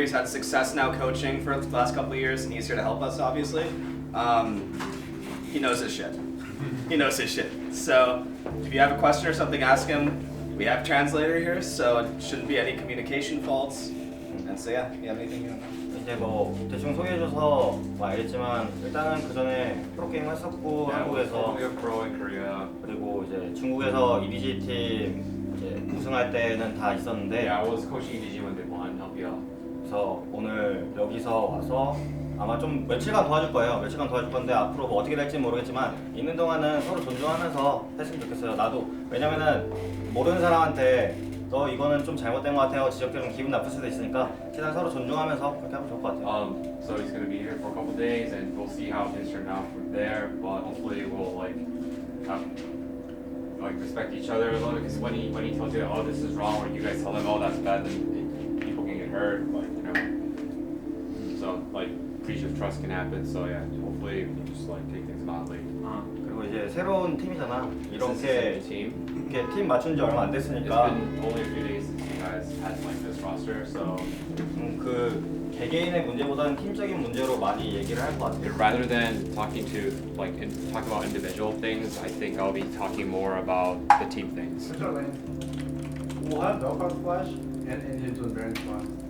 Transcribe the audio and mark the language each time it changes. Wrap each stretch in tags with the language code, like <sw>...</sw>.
<en>He's had success now coaching for the last couple of years, and he's here to help us, obviously. He knows his shit. He knows his shit. So if you have a question or something, ask him. We have a translator here, so it shouldn't be any communication faults. And so yeah, you have anything you want to know?</en> <ko>이제 뭐 대충 소개해줘서 뭐 알겠지만 일단은 그 전에 프로게임 했었고 한국에서 그리고 이제 중국에서 EDG 팀 이제 우승할 때는 다 있었는데</ko> <en>Yeah, I was coaching EDG when they won. Help you out.</en> <ko>그래서 오늘 여기서 와서 아마 좀 며칠간 도와줄 거예요. 며칠간 도와줄 건데 앞으로 뭐 어떻게 될지 모르겠지만 있는 동안은 서로 존중하면서 했으면 좋겠어요. 나도 왜냐면은 모르는 사람한테 너 이거는 좀 잘못된 것 같아요. 지적해주면 기분 나쁠 수도 있으니까 최대한 서로 존중하면서 그렇게 하면 좋을 것 같아요.</ko> <en>So he's gonna be here for a couple days, and we'll see how things turn out from there. But hopefully we'll like have like respect each other a little. Because when he tells you that, oh, this is wrong, or you guys tell him, oh, that's bad, then people can get hurt. Like, you know. So like breach of trust can happen. So yeah, hopefully we can just like take things mildly.</en> <ko>그리고 이제 새로운 팀이잖아. 이렇게</ko> <en>team.</en> <ko>이렇게 팀 맞춘 지 얼마 안</ko> <en>It's</en> <ko>됐으니까.</ko> <en>been only a few days since you guys had like this roster, so</en> <ko>그 개개인의 문제보다는 팀적인 문제로 많이 얘기를 할 것 같아요.</ko> <en>rather than talking to like talk about individual things, I think I'll be talking more about the team things. We'll have Doghouse Flash and him doing very fun.</en>